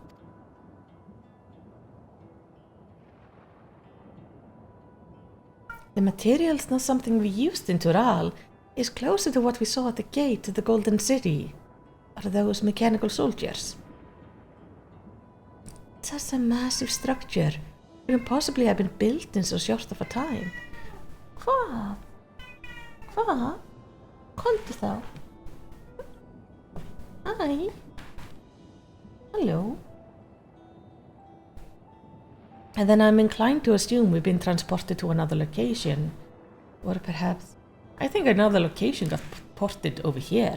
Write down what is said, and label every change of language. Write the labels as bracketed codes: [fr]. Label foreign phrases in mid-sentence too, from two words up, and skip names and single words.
[en] The material's not something we used in Tural. It's closer to what we saw at the gate to the Golden City. Are those mechanical soldiers? Such a massive structure. Couldn't possibly have been built in so short of a time. [is] Hvað? Komdu þá. [en] Hi. Hello. And then I'm inclined to assume we've been transported to another location. Or perhaps... I think another location got ported over here.